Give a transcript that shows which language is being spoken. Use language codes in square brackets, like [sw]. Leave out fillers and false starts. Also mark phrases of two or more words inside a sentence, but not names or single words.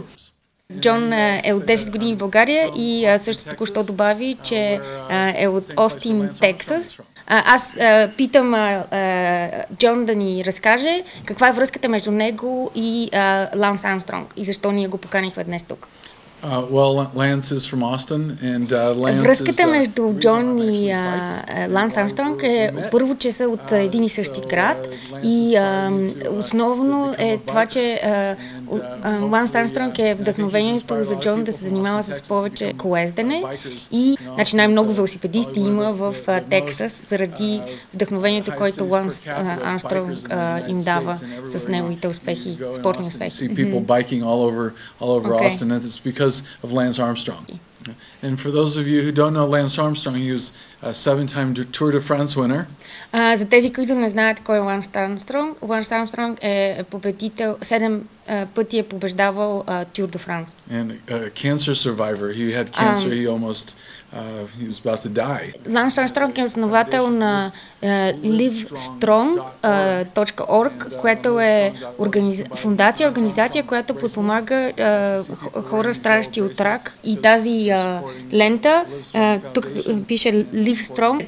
[bg] Джон е от 10 години в България и също току-що добави, че е от Остин, Тексас. Аз питам Джон да ни разкаже каква е връзката между него и Ланс Армстронг и защо ние го поканихме днес тук. [en] Lance is from Austin and Lance [bg] Връзката между Джон и Ланс Армстронг е първо, че са от един и същи град и основно е това, че Ланс Армстронг е вдъхновението за Джон да се занимава с повече колездене и най-много велосипедисти има в Тексас заради вдъхновението, което Ланс Армстронг им дава с неговите успехи, спортни успехи. [en] Of Lance Armstrong. And for those of you who don't know Lance Armstrong, he was a 7-time Tour de France winner. [bg] За тези, които не знаят кой е Ланс Армстронг, Ланс Армстронг е победител, 7 пъти е побеждавал Tour de France. [en] And a cancer survivor. He had cancer, he was about to die. [bg] Ланс Армстронг е основател на livestrong.org, което е организация, която подпомага хора, страдащи от рак. И тази лента, тук пише Live Strong.